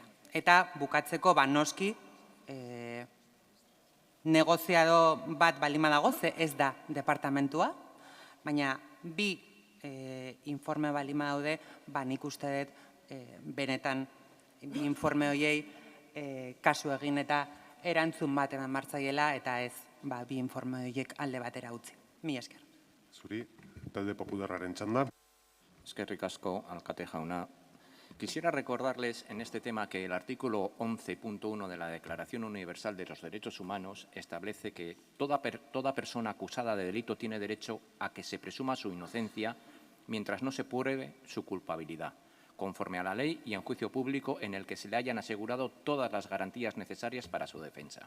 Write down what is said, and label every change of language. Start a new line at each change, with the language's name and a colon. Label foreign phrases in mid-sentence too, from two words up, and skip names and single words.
Basque: Eta bukatzeko noski negoziado bat balima dago, ze ez da departamentua, baina bi informe balima daude, nik uste dut benetan bi informe horiei kasu egin eta erantzun bat eman martzaiela, eta ez bi informe horiek alde batera utzi. Mila esker. Zuri, talde popularraren txanda. Eskerrik asko, alkate jauna.
Spanish: Quisiera recordarles en este tema que el artículo 11.1 de la Declaración Universal de los Derechos Humanos establece que toda persona acusada de delito tiene derecho a que se presuma su inocencia mientras no se pruebe su culpabilidad, conforme a la ley y en juicio público en el que se le hayan asegurado todas las garantías necesarias para su defensa.